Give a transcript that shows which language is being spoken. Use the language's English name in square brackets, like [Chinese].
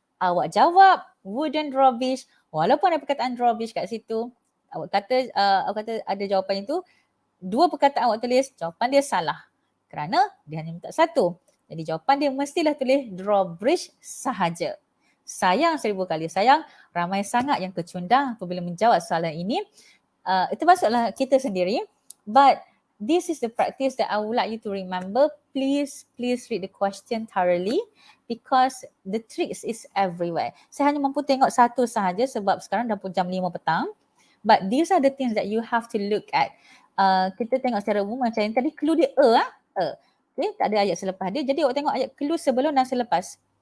[Malay] Awak jawab wooden drawbridge, walaupun ada perkataan drawbridge kat situ, awak kata ada jawapan itu, dua perkataan awak tulis, jawapan dia salah. Kerana dia hanya minta satu. Jadi jawapan dia mestilah tulis drawbridge sahaja. Sayang 1000 kali sayang, ramai sangat yang kecundang apabila menjawab soalan ini. Itu maksudlah kita sendiri. [English] But this is the practice that I would like you to remember. Please read the question thoroughly because the tricks is everywhere. [Malay] Saya hanya mampu tengok satu sahaja sebab sekarang dah pun jam 5 petang. [English] But these are the things that you have to look at. [Malay] Kita tengok secara umum macam yang tadi clue dia Okay, tak ada ayat selepas dia. Jadi awak tengok ayat clue sebelum dan selepas.